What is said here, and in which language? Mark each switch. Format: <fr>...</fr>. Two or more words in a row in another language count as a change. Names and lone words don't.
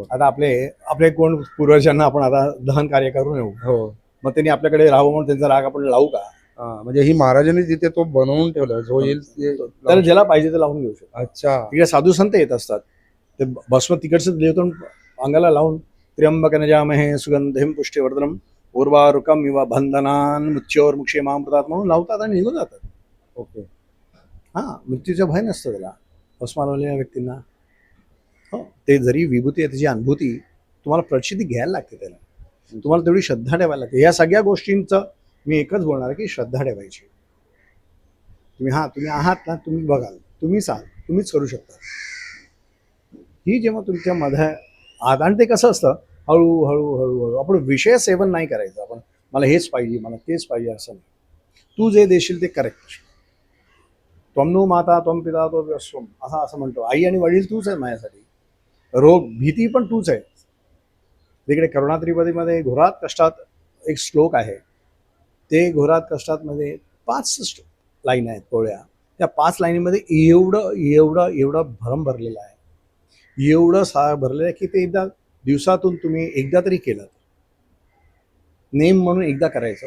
<mr>आता आपले कोण पूर्वजांना आपण आता दहन कार्य करून येऊ, हो. मग त्यांनी आपल्याकडे राहावं म्हणून त्यांचा राग आपण लावू का? म्हणजे ही महाराजांनी तिथे तो बनवून ठेवला, जो येईल ते तर ज्याला पाहिजे ते लावून घेऊ शकतो. अच्छा. तिकडे साधू संत येत असतात, ते भस्म तिकडचं देवतो अंगाला लावून,</mr> <sa>त्र्यंबक नजामहे सुगंधिम पुष्टिवर्धनम उर्वारुकम इवा बंधनान मुच्योर मुक्षेमामृतात</sa> <mr>म्हणून लावतात आणि निघून जातात. ओके. हा, मृत्यूचं भय नसतं त्याला भस्म लावलेल्या व्यक्तींना. हो, ते जरी विभूती आहे त्याची अनुभूती तुम्हाला प्रचिती घ्यायला लागते, त्याला तुम्हाला तेवढी श्रद्धा ठेवायला लागते. या सगळ्या गोष्टींचं मी एकच बोलणार आहे की श्रद्धा ठेवायची. तुम्ही आहात ना, तुम्ही बघाल, तुम्हीच आहात, तुम्हीच करू शकता. ही जेव्हा तुमच्या मध्ये आहात, आणि ते कसं असतं, हळूहळू आपण विषय सेवन नाही करायचं. आपण मला हेच पाहिजे, मला तेच पाहिजे असं नाही. तू जे देशील ते करेक्ट.</mr> <sa>त्वम नो माता त्वम पिता तो विश्वम,</sa> <mr>असं म्हणतो. आई आणि वडील तूच आहे माझ्यासाठी. रोग भीती पण तूच आहे. तिकडे करुणात्रिपदीमध्ये घोरात कष्टात एक श्लोक आहे. ते घोरात कष्टात मध्ये 5 लाईन आहेत पोळ्या. त्या 5 लाईनीमध्ये एवढं भरम भरलेलं आहे, एवढं भरलेलं आहे की ते एकदा दिवसातून तुम्ही एकदा तरी केलं, नेम म्हणून एकदा करायचं.</mr>